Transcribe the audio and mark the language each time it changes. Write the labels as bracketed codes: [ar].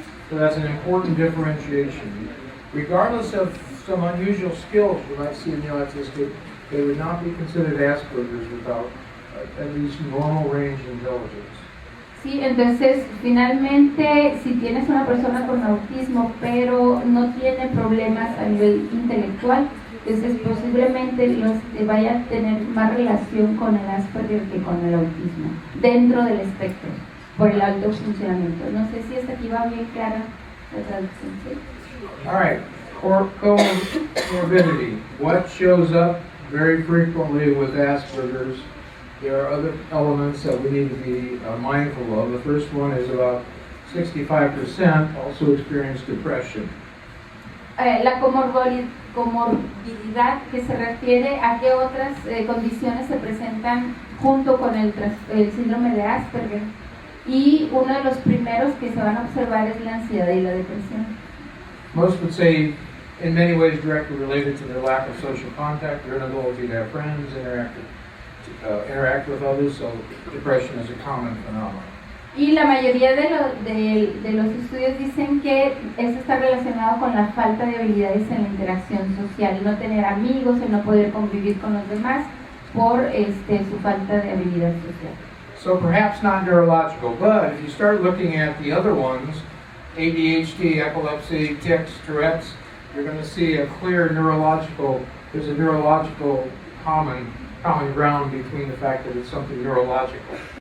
[en] So that's an important differentiation. Regardless of some unusual skills you might see in the autistic, they would not be considered Asperger's without at least normal range intelligence. [es] Sí, entonces finalmente si tienes una persona con autismo pero no tiene problemas a nivel intelectual, entonces posiblemente vaya a tener más relación con el Asperger que con el autismo dentro del espectro por el alto funcionamiento. No sé si hasta aquí va bien clara la traducción. ¿Sí? [en] All right, comorbidity. What shows up very frequently with Asperger's? There are other elements that we need to be mindful of. The first one is about 65% also experience depression. [es] La comorbilidad que se refiere a qué otras condiciones se presentan junto con el síndrome de Asperger, y uno de los primeros que se van a observar es la ansiedad y la depresión. [en] Most would say in many ways directly related to their lack of social contact, their inability to have friends, interact with others, so depression is a common phenomenon. [es] Y la mayoría de los estudios dicen que eso está relacionado con la falta de habilidades en la interacción social, el no tener amigos, el no poder convivir con los demás por su falta de habilidad social. [en] So perhaps not neurological, but if you start looking at the other ones, ADHD, epilepsy, tics, Tourette's, you're going to see a clear there's a neurological common ground between the fact that it's something neurological.